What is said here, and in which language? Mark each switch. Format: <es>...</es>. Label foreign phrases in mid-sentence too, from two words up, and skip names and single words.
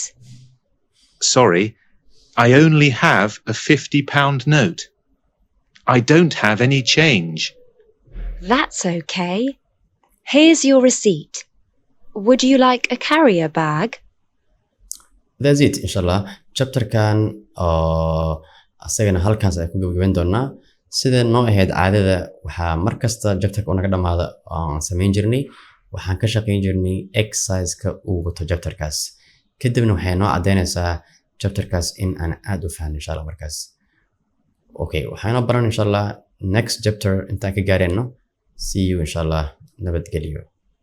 <en>Sorry, I only have a £50 note. I don't have any change. That's okay. Here's your receipt. Would you like a carrier bag? that's it</en> <so>inshallah chapterkan oo asagana halkaas ay ku gabagabeyn doonaa sida noo ahayd caadada waxaa markasta chapterka naga dhamaada aan sameyn jirnay waxaan ka shaqeyn jirnay exercise-ka uu wato chapterkaas kadibna waxay noo cadeynaysaa chapterkaas in aan aad u fahno inshallah markaas okay waxaan baran inshallah</so> <en>next chapter</en> <so>intaan ka gaareyno</so> <en>see you</en> <so>inshallah nabadgelyo</so>